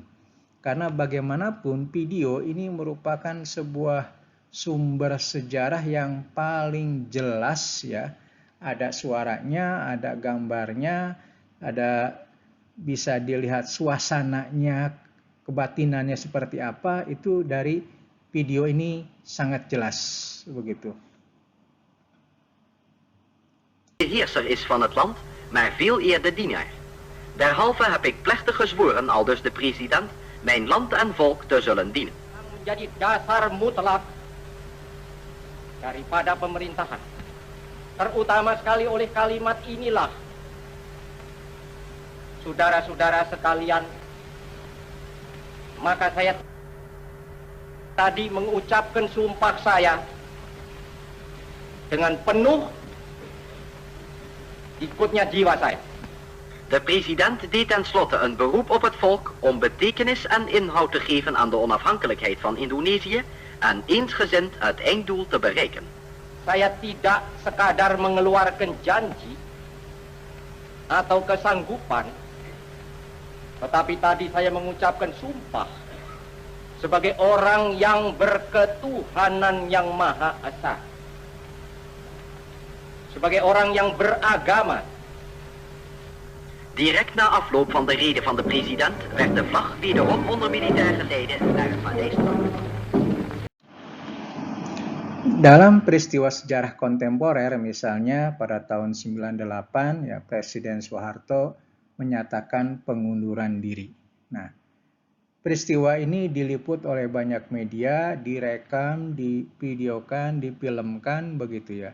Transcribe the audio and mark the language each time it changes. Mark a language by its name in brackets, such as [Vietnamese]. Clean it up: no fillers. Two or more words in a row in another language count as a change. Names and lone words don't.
[Indonesian] Karena bagaimanapun video ini merupakan sebuah sumber sejarah yang paling jelas ya. Ada suaranya, ada gambarnya, ada bisa dilihat suasananya, kebatinannya seperti apa, itu dari video ini sangat jelas begitu. [Dutch] Heerser is van het land, maar veel eerder dienaar. Derhalve heb ik plechtig gezworen, aldus de president, mijn land en volk te zullen dienen. [Indonesian] Menjadi dasar mutlak daripada pemerintahan. Terutama sekali oleh kalimat inilah, saudara-saudara sekalian, maka saya tadi mengucapkan sumpah saya dengan penuh ikutnya jiwa saya. [Dutch] De president deed tenslotte een beroep op het volk om betekenis en inhoud te geven aan de onafhankelijkheid van Indonesië en eensgezind het einddoel te bereiken. [Indonesian] saya tidak sekadar mengeluarkan janji atau kesanggupan, tetapi tadi saya mengucapkan sumpah sebagai orang yang berketuhanan yang Maha Esa, sebagai orang yang beragama. [Dutch] Direct na afloop van de rede van de president werd de vlag wederom onder militaire leiden naar het paleis gebracht. [Indonesian] Dalam peristiwa sejarah kontemporer, misalnya pada tahun 98, ya, Presiden Soeharto menyatakan pengunduran diri. Nah, peristiwa ini diliput oleh banyak media, direkam, divideokan, difilmkan, begitu ya.